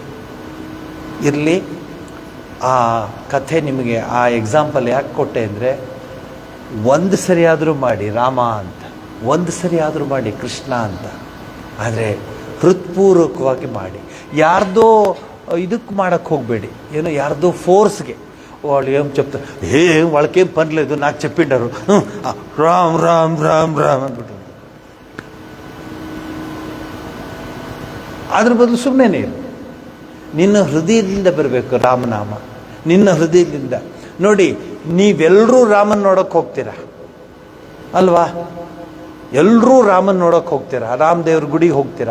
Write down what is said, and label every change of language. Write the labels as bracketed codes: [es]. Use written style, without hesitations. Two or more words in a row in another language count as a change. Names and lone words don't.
[kn] ಇರಲಿ, ಆ ಕಥೆ ನಿಮಗೆ ಆ ಎಕ್ಸಾಂಪಲ್ ಯಾಕೆ ಕೊಟ್ಟೆ ಅಂದರೆ, ಒಂದು ಸರಿಯಾದರೂ ಮಾಡಿ ರಾಮ ಅಂತ, ಒಂದು ಸರಿಯಾದರೂ ಮಾಡಿ ಕೃಷ್ಣ ಅಂತ, ಆದರೆ ಹೃತ್ಪೂರ್ವಕವಾಗಿ ಮಾಡಿ. ಯಾರ್ದೋ ಇದಕ್ಕೆ ಮಾಡೋಕ್ಕೆ ಹೋಗಬೇಡಿ, ಏನೋ ಯಾರ್ದೋ ಫೋರ್ಸ್ಗೆ. [te] వాళ్ళు ఏం చెప్తారు, వాళ్ళకేం పని లేదు, నాకు చెప్పిండారు రామ్ రామ్ రామ్ రామ్ ಅಂದ್ಬಿಟ್ಟು. [kn] ಅದ್ರ ಬದಲು ಸುಮ್ಮನೆ ನಿನ್ನ ಹೃದಯದಿಂದ ಬರಬೇಕು ರಾಮನಾಮ, ನಿನ್ನ ಹೃದಯದಿಂದ. ನೋಡಿ, ನೀವೆಲ್ಲರೂ ರಾಮನ್ ನೋಡೋಕೆ ಹೋಗ್ತೀರಾ ಅಲ್ವಾ? ಎಲ್ಲರೂ ರಾಮನ್ ನೋಡೋಕೆ ಹೋಗ್ತೀರಾ, ರಾಮದೇವ್ರ ಗುಡಿಗೆ ಹೋಗ್ತೀರಾ.